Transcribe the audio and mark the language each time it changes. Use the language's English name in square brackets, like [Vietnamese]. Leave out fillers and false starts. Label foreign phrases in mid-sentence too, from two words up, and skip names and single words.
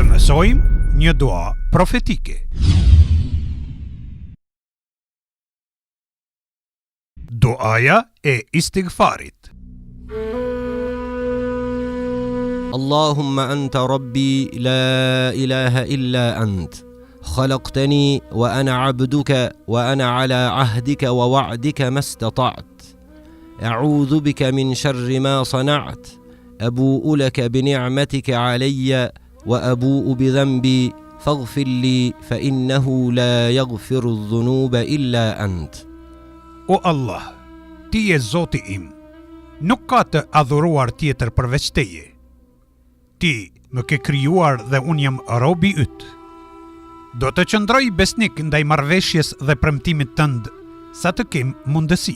[Albanian] Mësojmë një dua profetike. Duaja e istighfarit. [Arabic] اللهم أنت ربي لا إله إلا أنت. خلقتني وأنا عبدك وأنا على عهدك ووعدك ما استطعت. أعوذ بك من شر ما صنعت. أبوء لك بنعمتك علي وأبوء بذنبي فاغفر لي فإنه لا يغفر الذنوب إلا أنت. [Albanian] O Allah, ti je Zoti im, nuk ka të adhuruar tjetër përveç teje. Ti më ke krijuar dhe unë jam robi yt. Do të qëndroj besnik ndaj marrëveshjes dhe premtimit tënd sa të kem mundësi.